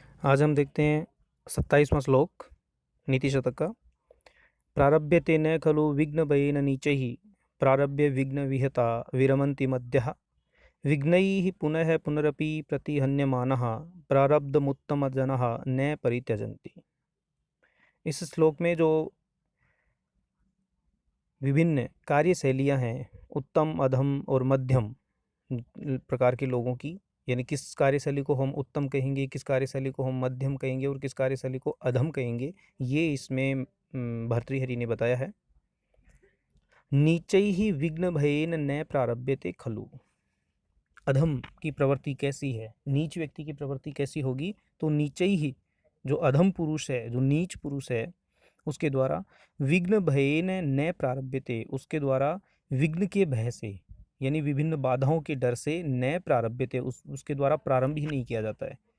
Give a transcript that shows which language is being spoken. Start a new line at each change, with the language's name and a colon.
Hindi: आज हम देखते हैं 27वां श्लोक नीति शतक का।
Sanskrit: प्रारभ्यते न खलु विघ्नभयेन नीचैः प्रारभ्य विघ्न विहता विरमन्ति मध्यः विघ्नैः पुनः पुनरपि प्रतिहन्यमानः प्रारब्धमुत्तमजनः न परित्यजन्ति।
Hindi: इस श्लोक में जो विभिन्न कार्यशैलियाँ हैं, उत्तम, अधम और मध्यम प्रकार के लोगों की, यानी किस कार्यशैली को हम उत्तम कहेंगे, किस कार्यशैली को हम मध्यम कहेंगे और किस कार्यशैली को अधम कहेंगे, ये इसमें भर्तृहरि ने बताया है।
Sanskrit: नीचैः विघ्न भयेन न प्रारभ्यते खलु।
Hindi: अधम की प्रवृत्ति कैसी है, नीच व्यक्ति की प्रवृत्ति कैसी होगी, तो नीचैः जो अधम पुरुष है, जो नीच पुरुष है, उसके द्वारा
Sanskrit: विघ्न भयेन न प्रारभ्यते,
Hindi: उसके द्वारा विघ्न के भय से यानी विभिन्न बाधाओं के डर से न प्रारभ्यते, उसके द्वारा प्रारंभ ही नहीं किया जाता है।